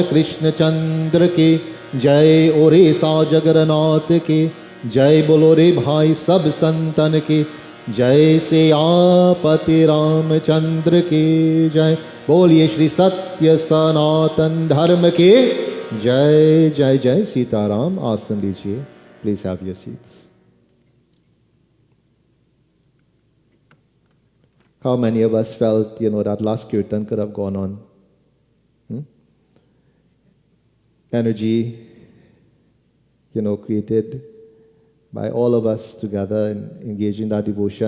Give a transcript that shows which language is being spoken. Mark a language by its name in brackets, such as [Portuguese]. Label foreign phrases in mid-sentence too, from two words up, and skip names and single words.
[Hindi] कृष्ण चंद्र के जय ओरेसा जगन्नाथ के जय बोलो रे भाई सब संतन के जय सियापति रामचंद्र के जय बोलिए श्री सत्य सनातन धर्म के जय जय जय सीताराम आसन लीजिए [English] please have your seats How many of us felt that last kirtan could have gone on? Energy, created by all of us together and engaged in that devotion.